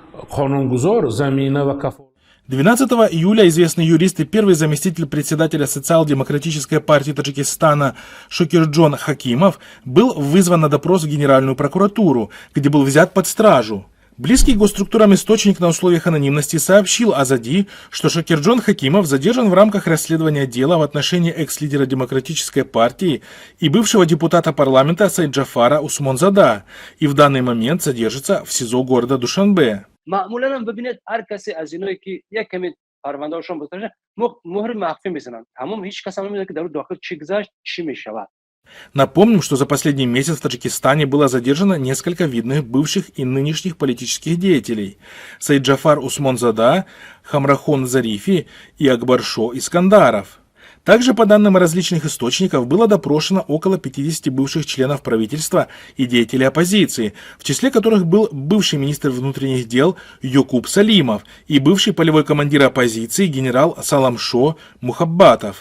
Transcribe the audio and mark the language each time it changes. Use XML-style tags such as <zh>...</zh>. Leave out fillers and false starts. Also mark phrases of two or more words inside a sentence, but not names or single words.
<tg>қонунгузор замина ва кафолат.</tg> <ru>12 июля известный юрист и первый заместитель председателя Социал-демократической партии Таджикистана Шокирджон Хакимов был вызван на допрос в Генеральную прокуратуру, где был взят под стражу. Близкий к госструктурам источник на условиях анонимности сообщил Азади, что Шокирджон Хакимов задержан в рамках расследования дела в отношении экс-лидера Демократической партии и бывшего депутата парламента Сайджафара Усмонзада и в данный момент содержится в СИЗО города Душанбе.</ru> <fa>معمولا هم ببینید هر کسی از اینایی که یک کمی پرونده‌شون بتونه مهر مخفی میزنن تمام هیچ کس هم نمیدونه که در داخل چی گذشت چی میشود.</fa> <ru>Напомним, что за последний месяц в Таджикистане было задержано несколько видных бывших и нынешних политических деятелей: Сайджафар Усмонзада, Хамрахон Зарифи и Акбаршо Искандаров. Также, по данным различных источников, было допрошено около 50 бывших членов правительства и деятелей оппозиции, в числе которых был бывший министр внутренних дел Юкуб Салимов и бывший полевой командир оппозиции генерал Саламшо Мухаббатов.</ru>